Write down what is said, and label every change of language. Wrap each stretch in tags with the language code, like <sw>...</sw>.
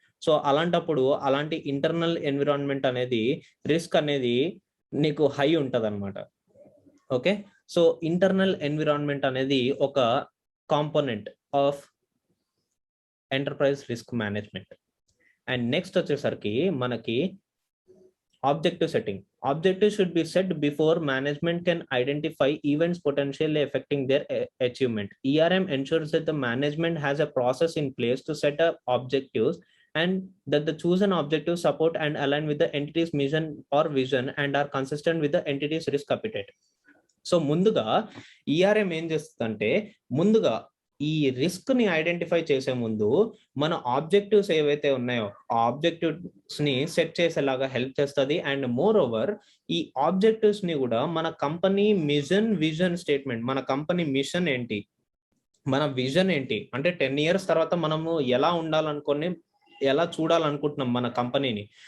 <te>So అలాంటప్పుడు అలాంటి internal environment అనేది రిస్క్ అనేది నీకు హై ఉంటది అనమాట.</te> <en>okay, so internal environment</en> <te>అనేది ఒక</te> <en>Component of enterprise risk management. And next</en> <te>వచ్చేసరికి మనకి</te> <en>Objective setting. Objectives should be set before management can identify events potentially affecting their achievement. ERM ensures that the management has a process in place to set up objectives and that the chosen objectives support and align with the entity's mission or vision and are consistent with the entity's risk appetite.</en> <te>So ముందుగా ERM ఏం చేస్తుందంటే, ముందుగా ఈ risk ని identify చేసే ముందు మన objectives ఏవైతే ఉన్నాయో ఆ ఆబ్జెక్టివ్స్ ని సెట్ చేసేలాగా హెల్ప్ చేస్తుంది. అండ్ మోర్ ఓవర్ ఈ ఆబ్జెక్టివ్స్ ని కూడా మన కంపెనీ మిషన్, విజన్ స్టేట్మెంట్, మన కంపెనీ మిషన్ ఏంటి, మన విజన్ ఏంటి, అంటే 10 years తర్వాత మనము ఎలా ఉండాలనుకొని, ఎలా చూడాలనుకుంటున్నాం మన కంపెనీని.</te>